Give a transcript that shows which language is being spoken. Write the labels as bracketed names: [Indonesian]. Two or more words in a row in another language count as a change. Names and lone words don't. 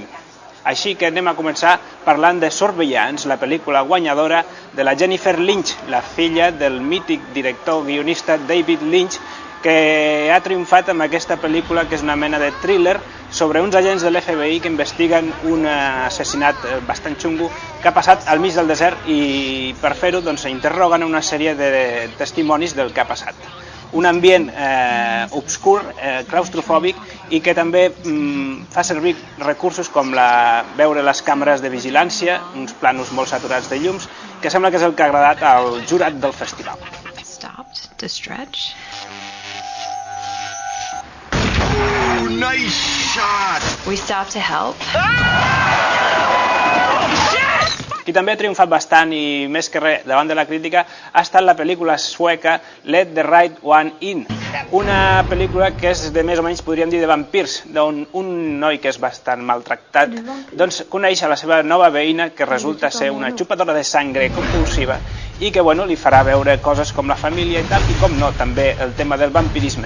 [Catalan] Així que anem a començar parlant de Surveillance, la pel·lícula guanyadora de la Jennifer Lynch, la filla del mític director guionista David Lynch, que ha triomfat amb aquesta pel·lícula que és una mena de thriller sobre uns agents de l'FBI que investiguen un assassinat bastant xungo que ha passat al mig del desert i per fer-ho interroguen una sèrie de testimonis del que ha passat. Un ambient obscur, claustrofòbic i que també fa servir recursos com veure les càmeres de vigilància, uns planos molt saturats de llums, que sembla que és el que ha agradat al jurat del festival. [English] Stopped to stretch. Nice shot! We stopped to help. [Catalan] Qui també ha triomfat bastant i més que res davant de la crítica ha estat la pel·lícula sueca Let the Right One In, una pel·lícula que és de més o menys, podríem dir, de vampirs, d'on un noi que és bastant maltractat doncs coneix a la seva nova veïna que resulta ser una xupadora de sangre compulsiva i que li farà veure coses com la família i tal, i com no, també el tema del vampirisme.